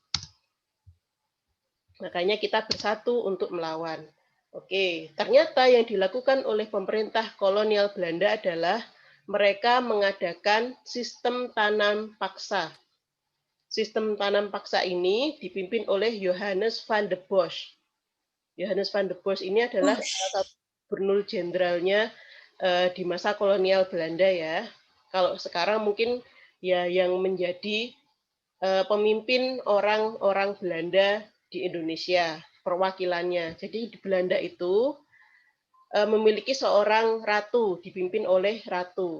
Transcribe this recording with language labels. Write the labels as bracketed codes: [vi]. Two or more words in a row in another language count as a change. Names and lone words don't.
[id] Makanya kita bersatu untuk melawan. Oke, ternyata yang dilakukan oleh pemerintah kolonial Belanda adalah mereka mengadakan sistem tanam paksa. Sistem tanam paksa ini dipimpin oleh Johannes van der Bosch. Johannes van der Bosch ini adalah salah satu gubernur jenderalnya di masa kolonial Belanda ya. Kalau sekarang mungkin ya yang menjadi pemimpin orang-orang Belanda di Indonesia, perwakilannya. Jadi di Belanda itu memiliki seorang ratu, dipimpin oleh ratu.